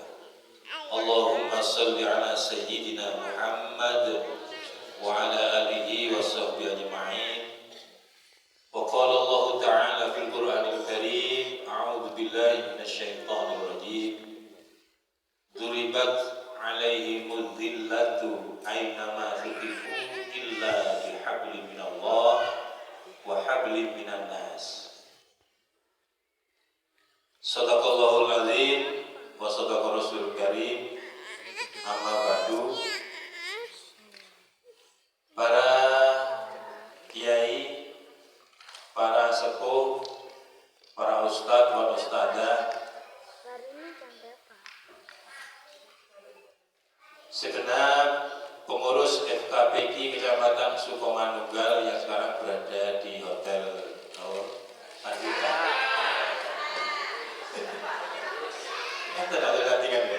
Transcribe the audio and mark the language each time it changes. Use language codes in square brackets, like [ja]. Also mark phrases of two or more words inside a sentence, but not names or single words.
[ar] اللهم صل على سيدنا محمد وعلى آله وصحبه أجمعين. وقال الله تعالى في القرآن الكريم، أعوذ بالله من الشيطان الرجيم. ضربت عليهم الذلة أينما ثقفوا إلا بحبل من الله وحبل من الناس. صدق الله العظيم وصدق الرسول الكريم. أما بعد. [id] Para kiai, para sepuh, para ustadz dan ustadzah, segenap pengurus FKPG Kecamatan Sukomanunggal yang sekarang berada di Hotel Andika. Ada latihan ya?